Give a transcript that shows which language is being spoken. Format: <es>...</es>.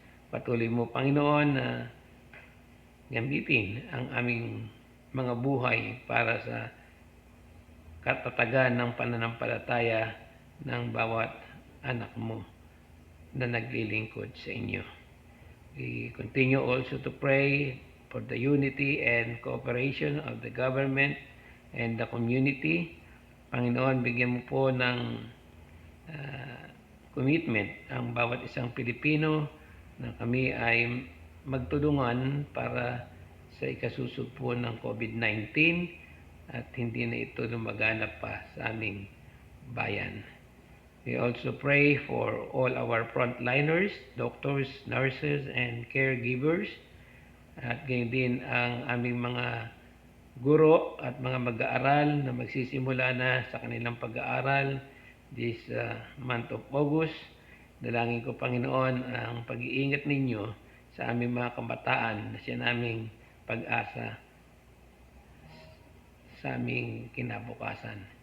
<tl>Patuloy mo, Panginoon, na gamitin ang aming mga buhay para sa katatagan ng pananampalataya ng bawat anak mo na naglilingkod sa inyo.</tl> <en>We continue also to pray for the unity and cooperation of the government and the community.</en> <tl>Panginoon, bigyan mo po ng commitment ang bawat isang Pilipino na kami ay magtulungan para sa ikasusugpo ng COVID-19 at hindi na ito lumaganap pa sa aming bayan.</tl> <en>We also pray for all our frontliners, doctors, nurses, and caregivers.</en> <tl>At gayon din ang aming mga guro at mga mag-aaral na magsisimula na sa kanilang pag-aaral this month of August. Dalangin ko, Panginoon, ang pag-iingat ninyo sa aming mga kabataan na siya naming pag-asa sa aming kinabukasan.</tl>